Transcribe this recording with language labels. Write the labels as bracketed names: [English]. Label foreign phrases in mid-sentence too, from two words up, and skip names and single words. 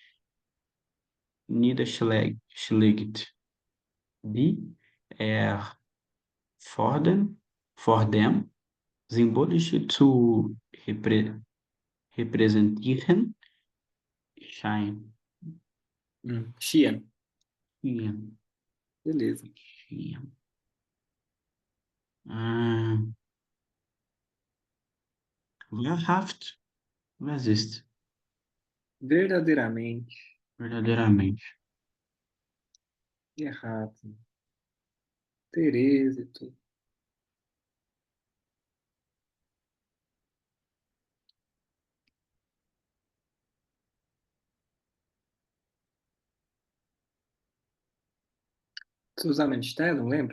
[German] niederschlägt, die er vor dem symbolisch zu repräsentieren scheint. Xian. Ja, [Portuguese] Beleza. [German] ja. Ah, wahrhaft, was ist [Portuguese] Verdadeiramente. verdadeiramente? Errado. Tereza e tudo. Zusammenstellung, lembra?